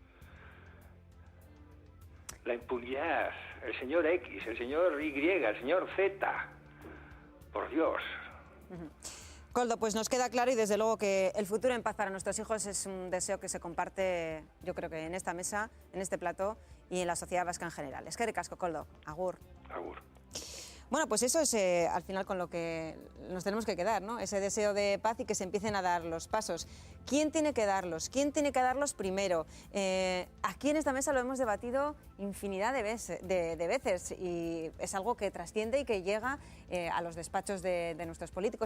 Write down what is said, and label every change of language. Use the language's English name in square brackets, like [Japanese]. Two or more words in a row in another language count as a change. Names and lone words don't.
[Spanish] La impunidad, el señor X, el señor Y, el señor Z. Por Dios. Koldo, pues nos queda claro y desde luego que el futuro en paz para nuestros hijos es un deseo que se comparte, yo creo que en esta mesa, en este plató y en la sociedad vasca en general. [Basque] Eskerrik asko, Koldo. Agur. Agur. [Spanish] Bueno, pues eso es al final con lo que nos tenemos que quedar, ¿no? Ese deseo de paz y que se empiecen a dar los pasos. ¿Quién tiene que darlos? ¿Quién tiene que darlos primero? Aquí en esta mesa lo hemos debatido infinidad de veces y es algo que trasciende y que llega a los despachos de nuestros políticos.